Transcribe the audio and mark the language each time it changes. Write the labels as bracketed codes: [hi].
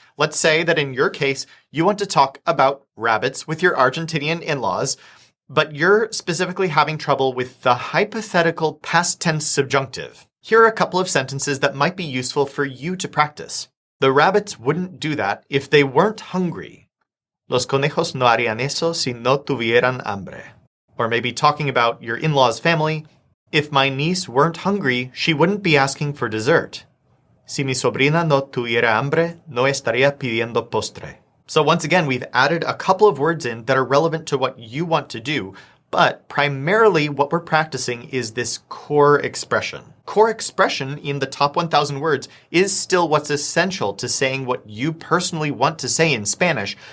[en] Let's say that in your case, you want to talk about rabbits with your Argentinian in-laws, but you're specifically having trouble with the hypothetical past tense subjunctive. Here are a couple of sentences that might be useful for you to practice. The rabbits wouldn't do that if they weren't hungry. [es] Los conejos no harían eso si no tuvieran hambre. [en] Or maybe talking about your in-laws' family. If my niece weren't hungry, she wouldn't be asking for dessert. [es] Si mi sobrina no tuviera hambre, no estaría pidiendo postre. [en] So once again, we've added a couple of words in that are relevant to what you want to do, but primarily what we're practicing is this core expression. Core expression in the top 1,000 words is still what's essential to saying what you personally want to say in Spanish.